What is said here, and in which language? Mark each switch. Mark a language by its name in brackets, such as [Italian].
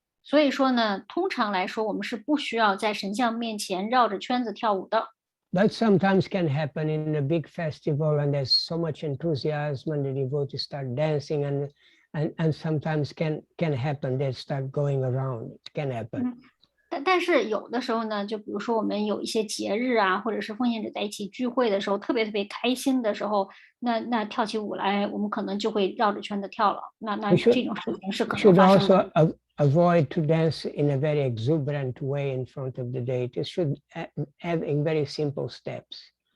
[Chinese] 所以说呢，通常来说，我们是不需要在神像面前绕着圈子跳舞的。 [English] But sometimes can happen in a big festival and there's so much enthusiasm and the devotees start dancing and sometimes can happen they start going around. It can happen. [Chinese] 但是有的时候呢，就比如说我们有一些节日啊，或者是奉献者在一起聚会的时候，特别开心的时候，那跳起舞来，我们可能就会绕着圈子跳了。那这种事情是可能发生的。 [English] Avoid to dance in a very exuberant way in front of the deity. Should have very simple steps.